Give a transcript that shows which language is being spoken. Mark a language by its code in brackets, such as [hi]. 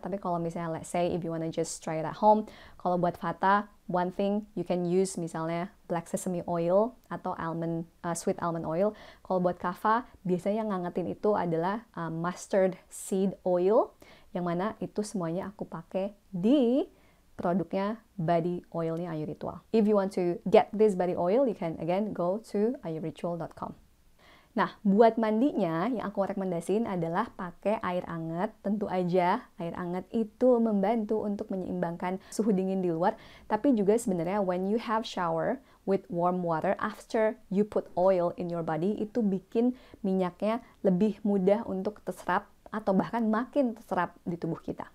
[id] Tapi kalau misalnya [en] let's say if you wanna just try it at home, [id] kalau buat vata, [en] one thing you can use [id] misalnya [en] black sesame oil [id] atau [en] sweet almond oil. [id] Kalau buat kapha, biasanya yang ngangetin itu adalah mustard seed oil, yang mana itu semuanya aku pakai di produknya body oilnya Ayu Ritual. [en] If you want to get this body oil, you can again go to ayurritual.com. [id] Nah, buat mandinya yang aku rekomendasiin adalah pakai air hangat. Tentu aja air hangat itu membantu untuk menyeimbangkan suhu dingin di luar. Tapi juga sebenarnya [en] when you have shower with warm water after you put oil in your body, [id] itu bikin minyaknya lebih mudah untuk terserap atau bahkan makin terserap di tubuh kita.